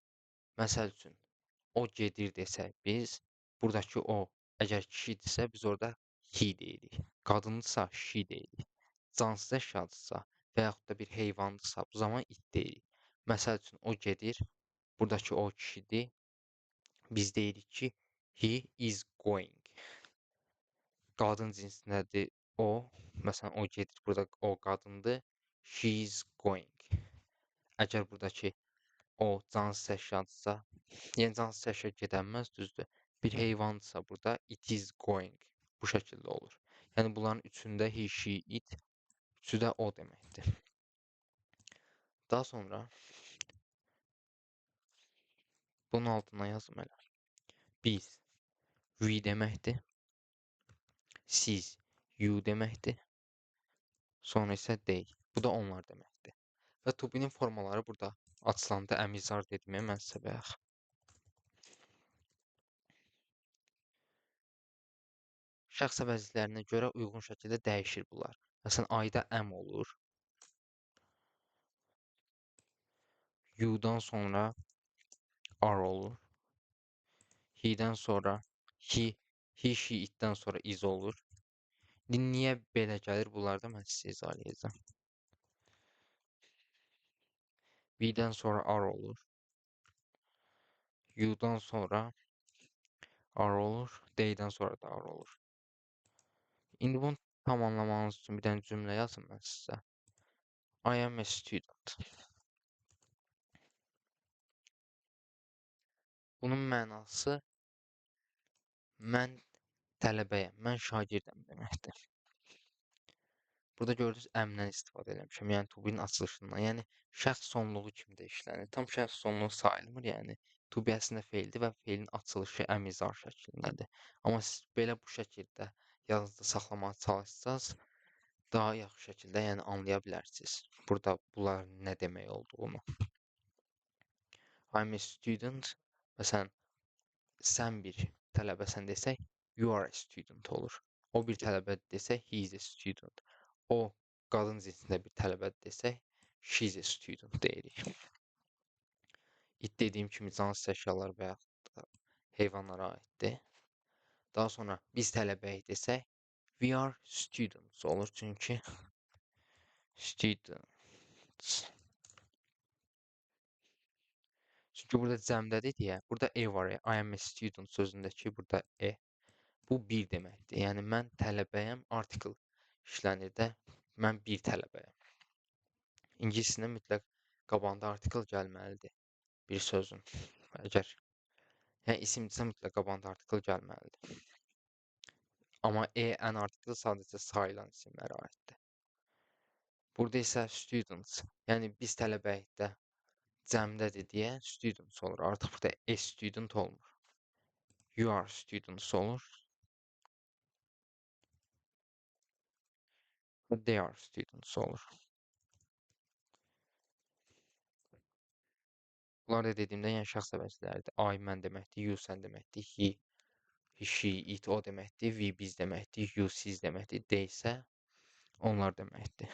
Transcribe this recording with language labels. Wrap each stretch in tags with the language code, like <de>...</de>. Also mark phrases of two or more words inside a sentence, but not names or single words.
<az>Məsəl üçün, o gedir desək biz, buradakı o, əgər kişidirsə biz orada he deyirik. Qadındırsa she deyirik. Cansız əşyadırsa və yaxud da bir heyvandırsa bu zaman it deyirik. Məsəl üçün, o gedir, buradakı o kişidir. Biz deyirik ki,</az> <en>he is going.</en> <az>Qadın cinsindədir o. Məsələn, o gedir, burada o qadındır.</az> <en>She is going.</en> <az>Əgər buradakı o cansız əşyadırsa, yəni cansız əşya gedənməz, düzdür. Bir heyvandırsa burada</az> <en>it is going.</en> <az>Bu şəkildə olur. Yəni bunların üçündə</az> <en>he, she, it,</en> <az>üçü də o deməkdir. Daha sonra bunun altına yazım elə. Biz we deməkdir. Siz you deməkdir. Sonra isə they. Bu da onlar deməkdir. Və</az> <en>to be-</en> <az>nin formaları burada açılanda əmizar dedimi mən sizə bayaq. Şəxs əvəzliklərinə görə uyğun şəkildə dəyişir bunlar. Məsələn, ayda am olur. You-dan sonra are olur. He-dən sonra</az> <en>he, she,</en> <az>it-dən sonra is olur. Niyə belə gəlir? Bunlarda mən sizə izah edəcəm. We-dən sonra are olur. You-dan sonra are olur. They-dən sonra da are olur. İndi bunu tamamlamanız üçün bir dənə cümlə yazım mən sizə.</az> <en>I am a student.</en> <az>Bunun mənası mən tələbəyəm, mən şagirdəm deməkdir. Burada gördünüz əmdən istifadə eləmişəm, yəni</az> <en>to be-</en> <az>nin açılışından. Yəni şəxs sonluğu kimi də işlənir. Tam şəxs sonluğu sayılmır, yəni</az> <en>to be</en> <az>əslində feildir və feilin açılışı əmizar şəklindədir. Amma siz belə bu şəkildə yadınızda saxlamağa çalışsanız, daha yaxşı şəkildə yəni anlaya bilərsiniz. Burada bunlar nə demək olduğunu.</az> <en>I'm a student.</en> <az>Məsələn, sən bir tələbəsən desək,</az> <en>you are a student olur.</en> <az>O bir tələbə desək,</az> <en>he is a student.</en> <az>O qadın cinsində bir tələbə desək,</az> <en>she is a student deyirik.</en> <az>It dediyim kimi cansız əşyalar və yaxud da heyvanlara aiddir. Daha sonra biz tələbəyik desək,</az> <en>we are students olur.</en> <az>Çünki students. Çünki burada cəmdədir deyə, burada e var.</az> <en>I am a student</en> <az>sözündəki burada e. Bu bir deməkdir. Yəni mən tələbəyəm, article işlənir də, mən bir tələbəyəm. İngiliscəsində mütləq qabağında article gəlməlidir bir sözün. Əgər yəni isimdirsə mütləq qabağında article gəlməlidir. Amma ən article sadəcə sayılan isimlərə aiddir. Burada isə students, yəni biz tələbəyikdə cəmdədir deyə students olur. Artıq burada a student olmur.</az> <en>You are students olur. They are students olur.</en> <az>Bunlar da dediyimdə yəni şəxs əvəzləridir. I mən deməkdir, you sən deməkdir,</az> <en>he, she, it</en> <az>o deməkdir, we biz deməkdir, you siz deməkdir, they isə onlar deməkdir.</az>